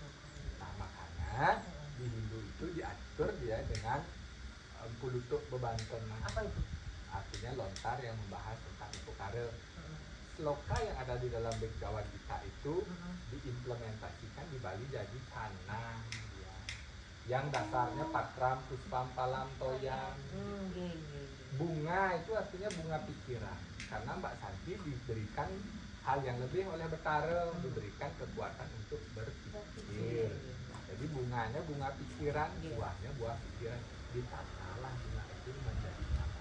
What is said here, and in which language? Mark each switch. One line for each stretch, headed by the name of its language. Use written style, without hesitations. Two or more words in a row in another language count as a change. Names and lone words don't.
Indonesian: Nah makanya di Hindu itu diatur dia dengan pulutuk bebanten. Apa itu? Artinya lontar yang membahas tentang upakara. Sloka yang ada di dalam Bhagavad Gita itu diimplementasikan di Bali jadi canang ya. Yang dasarnya
Sanskrit: पत्रं, पुष्पं, फलं, तोयं.
Indonesian: Bunga itu artinya bunga pikiran. Karena Mbak Santi diberikan hal yang lebih oleh Betara, diberikan kekuatan untuk berpikir. Jadi bunganya bunga pikiran, buahnya buah pikiran. Ditatalah bunga itu menjadi canang.